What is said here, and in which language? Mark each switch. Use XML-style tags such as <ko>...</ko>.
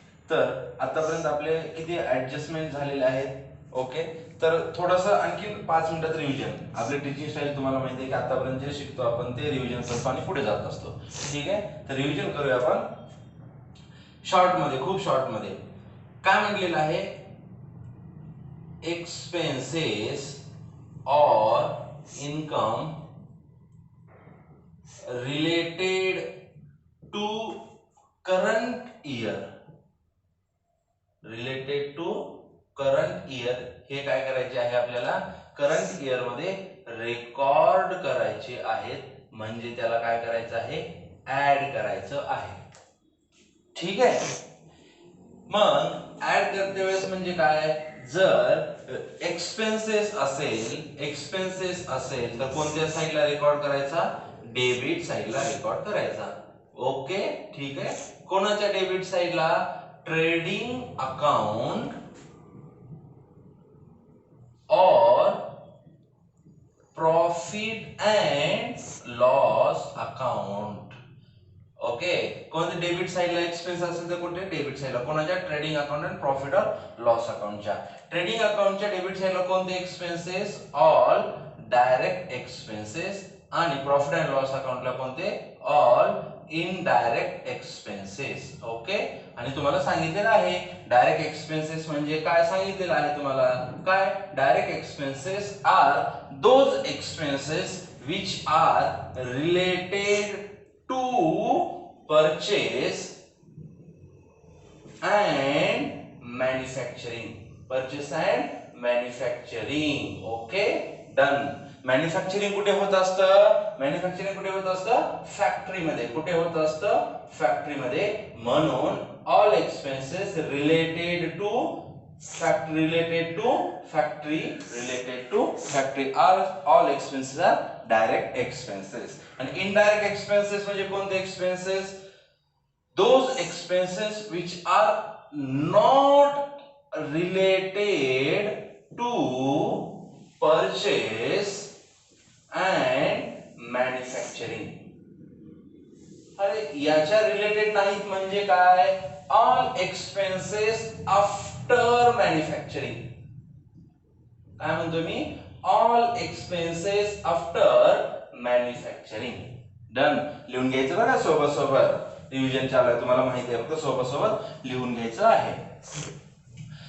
<mr>तर आतापर्यंत आपले किती ऍडजस्टमेंट झालेले आहेत? ओके, तर थोडंसं आणखी 5 मिनिटात रिव्हिजन. आपली टीचिंग स्टाईल तुम्हाला माहिती आहे की आतापर्यंत जे शिकतो आपण ते रिव्हिजन करतो आणि पुढे जात असतो. ठीक आहे, तर रिव्हिजन करूया आपण शॉर्ट मध्ये, खूप शॉर्ट मध्ये. काय म्हटलेलं आहे?</mr> <en>Expenses और income related to current year.</en> <mr>Related to current year हे काय करायचे आहे आपल्याला? करंट इयर मध्ये रेकॉर्ड करायचे आहेत. म्हणजे त्याला काय करायचं आहे? ऍड करायचं आहे. ठीक आहे, मग ऍड करते वेळेस म्हणजे काय? जर एक्सपेन्सेस असेल तर कोणत्या साइडला रेकॉर्ड करायचा? डेबिट साइडला रेकॉर्ड करायचा. ओके, ठीक आहे. कोणाच्या डेबिट साइडला?</mr> <en>Trading account और profit and loss account.</en> <mr>Okay, कोणत्या डेबिट साइडला एक्सपेन्स असेल तर कोणत्या डेबिट साइडला? कोणाच्या? ट्रेडिंग अकाउंट आणि प्रॉफिट और लॉस अकाउंटच्या. ट्रेडिंग अकाउंटच्या डेबिट साइडला कोणते एक्सपेन्सेस?</mr> <en>All direct expenses.</en> <mr>आणि प्रॉफिट अँड लॉस अकाउंटला कोणते?</mr> <en>All indirect expenses.</en> <mr>ओके, आणि तुम्हाला सांगितलेलं आहे डायरेक्ट एक्सपेन्सेस म्हणजे काय सांगितलेलं आहे तुम्हाला? काय?</mr> <en>Direct expenses are those expenses which are related to purchase and manufacturing. Purchase and manufacturing. Okay, done.</en> <mr>Manufacturing कुठे होत असतं? मॅन्युफॅक्चरिंग कुठे होत असतं? फॅक्टरी मध्ये. कुठे होत असतं? फॅक्टरी मध्ये.</mr> <en>म्हणून all expenses related to factory are all expenses are direct expenses.</en> <mr>आणि इनडायरेक्ट एक्सपेन्सेस म्हणजे कोणते expenses?</mr> <en>those expenses which are not related to purchase and manufacturing.</en> <mr>अरे याच्या रिलेटेड नाहीत म्हणजे काय?</mr> <en>All expenses after manufacturing.</en> <mr>काय म्हणतो मी?</mr> <en>All expenses after manufacturing. Done.</en> <mr>लिहून घ्यायचं बघा सोबत सोबत. रिव्हिजन चालू आहे, तुम्हाला माहिती आहे, फक्त सोबत सोबत लिहून घ्यायचं आहे.</mr>